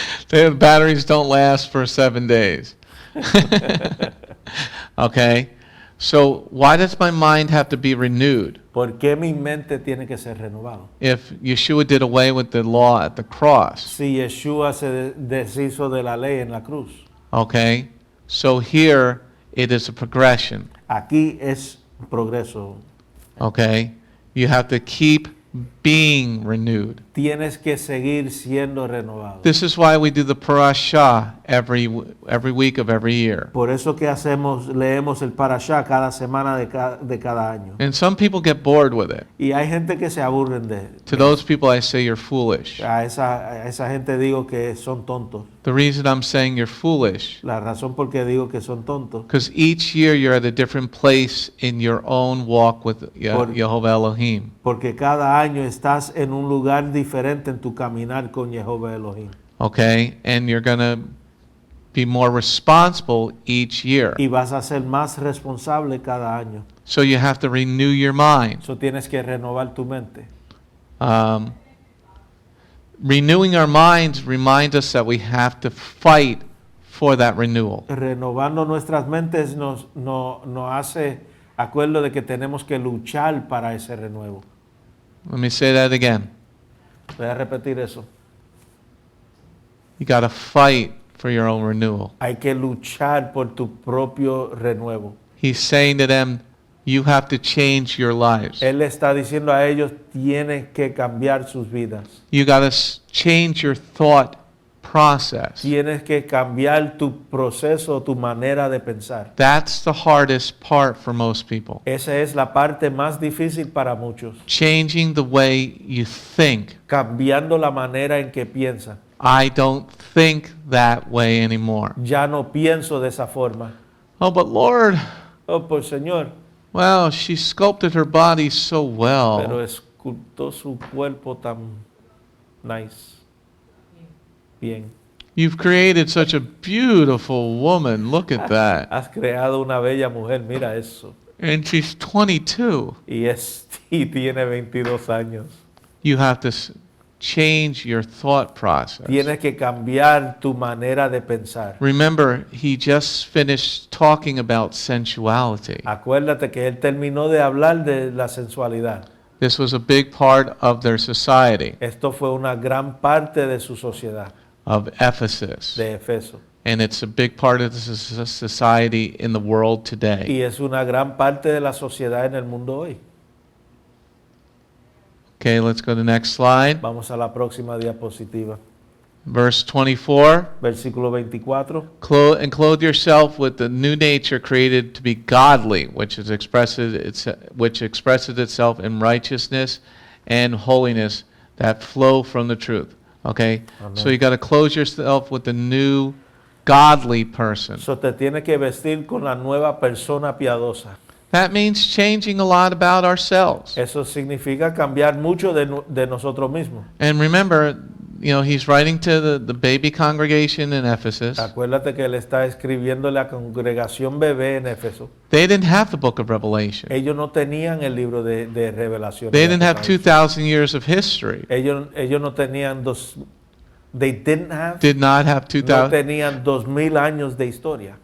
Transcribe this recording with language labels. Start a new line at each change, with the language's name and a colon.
English: The batteries don't last for 7 days. Okay? So why does my mind have to be renewed?
Spanish: ¿por qué mi mente tiene que ser renovado?
English: If Yeshua did away with the law at the cross,
Spanish: Si Yeshua se deshizo de la ley en la cruz.
English: okay? So here it is a progression,
Spanish: Aquí es progreso.
English: okay? You have to keep being renewed.
Spanish: Tienes que seguir siendo renovado.
English: This is why we do the parashah every week of every year.
Spanish: Por eso que leemos el parashá cada semana de cada año.
English: And some people get bored with it.
Spanish: Y hay gente que se aburren de
English: To those people I say you're foolish.
Spanish: a esa gente digo que son tontos.
English: The reason I'm saying you're foolish,
Spanish: La razón por qué digo que son tontos,
English: because each year you're at a different place in your own walk with Yehovah Elohim.
Spanish: porque cada año estás en un lugar diferente en tu caminar con Jehová Elohim.
English: Okay? And you're going to be more responsible each year.
Spanish: Y vas a ser más responsable cada año.
English: So you have to renew your mind.
Spanish: Eso tienes que renovar tu mente.
English: Renewing our minds reminds us that we have to fight for that renewal.
Spanish: Renovando nuestras mentes nos hace acuerdo de que tenemos que luchar para ese renuevo.
English: Let me say that again.
Spanish: Voy a repetir eso.
English: You got to fight for your own renewal.
Spanish: Hay que luchar por tu propio renuevo.
English: He's saying to them, You have to change your lives.
Spanish: Él le está diciendo a ellos, tienen que cambiar sus vidas.
English: You got to change your thought process.
Spanish: Tienes que cambiar tu proceso, tu manera de pensar.
English: That's the hardest part for most people.
Spanish: Esa es la parte más difícil para muchos.
English: Changing the way you think.
Spanish: Cambiando la manera en que piensan.
English: I don't think that way anymore.
Spanish: Ya no pienso de esa forma.
English: Oh, but Lord,
Spanish: Oh, pues Señor,
English: well, she sculpted her body so
Spanish: pero
English: well.
Spanish: escultó su cuerpo tan
English: nice.
Spanish: Bien.
English: You've created such a beautiful woman. Look at that.
Spanish: Has creado una bella mujer, mira eso.
English: And she's 22.
Spanish: Y tiene 22 años.
English: You have to change your thought process.
Spanish: Tienes que cambiar tu manera de pensar.
English: Remember, he just finished talking about sensuality.
Spanish: Acuérdate que él terminó de hablar de la sensualidad.
English: This was a big part of their society,
Spanish: Esto fue una gran parte de su sociedad,
English: of Ephesus.
Spanish: de Efeso.
English: And it's a big part of the society in the world today.
Spanish: Y es una gran parte de la sociedad en el mundo hoy.
English: Okay, let's go to the next slide.
Spanish: Vamos a la próxima diapositiva.
English: Verse 24.
Spanish: Versículo 24.
English: And clothe yourself with the new nature created to be godly, which expresses itself in righteousness and holiness that flow from the truth. Okay? Amen. So you got to clothe yourself with the new godly person.
Spanish: So te tienes que vestir con la nueva persona piadosa.
English: That means changing a lot about ourselves.
Spanish: Eso significa cambiar mucho de nosotros mismos.
English: And remember, he's writing to the baby congregation in Ephesus.
Spanish: Acuérdate que él está escribiéndole a la congregación bebé en Éfeso.
English: They didn't have the book of Revelation.
Spanish: Ellos no tenían el libro de Revelación.
English: They didn't have 2,000 years of history.
Spanish: Ellos no tenían
English: Did not have
Spanish: no
English: 2,000
Spanish: tenían 2000 años de historia